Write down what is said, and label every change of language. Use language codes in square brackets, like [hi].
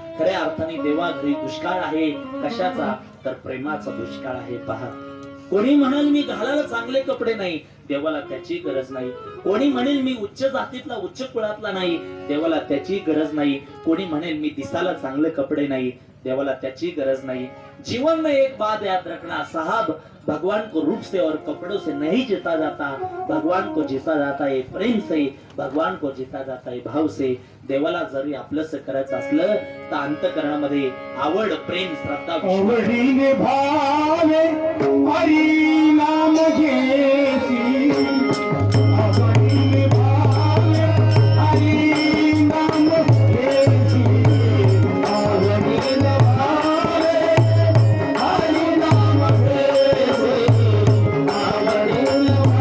[mr] खऱ्या अर्थाने देवा घरी दुष्काळ आहे. कशाचा? तर प्रेमाचा दुष्काळ आहे. पहा, कोणी म्हणाल मी घालायला चांगले कपडे नाही, देवाला त्याची गरज नाही. कोणी म्हणेल मी उच्च जातीतला उच्च कुळातला नाही, देवाला त्याची गरज नाही. कोणी म्हणेल मी दिसायला चांगले कपडे नाही, देवाला त्याची गरज नहीं. [hi] जीवन में एक बात याद रखना साहब, भगवान को रूप से और कपड़ों से नहीं जीता जाता, भगवान को जीता जाता है प्रेम से, भगवान को जीता जाता है भाव से. [mr] देवाला जरी आपलंच करायचं असलं तर अंतःकरणामध्ये आवड, प्रेम, श्रद्धा, आवडीने भावे हरी नाम घेसी, आवडीने भावे हरी नाम घेसी, आवडीने भावे हरी नाम घेसी, आवडीने